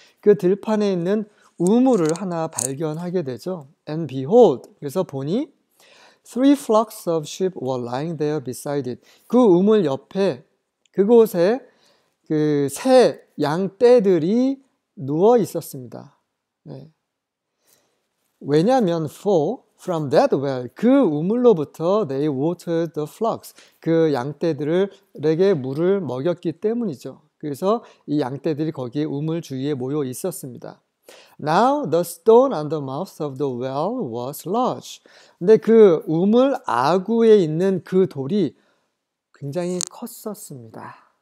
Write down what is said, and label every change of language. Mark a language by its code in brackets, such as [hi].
[ko] 그 들판에 있는 우물을 하나 발견하게 되죠. [en] And behold. [ko] 그래서 보니 [en] three flocks of sheep were lying there beside it. [ko] 그 우물 옆에 그곳에 그 새 양떼들이 누워 있었습니다. 네. 왜냐하면 [en] for from that well [ko] 그 우물로부터 [en] they watered the flocks [ko] 그 양떼들에게 물을 먹였기 때문이죠. 그래서 이 양떼들이 거기에 우물 주위에 모여 있었습니다. [en] Now the stone on the mouth of the well was large. [ko] 근데 그 우물 아구에 있는 그 돌이 굉장히 컸었습니다.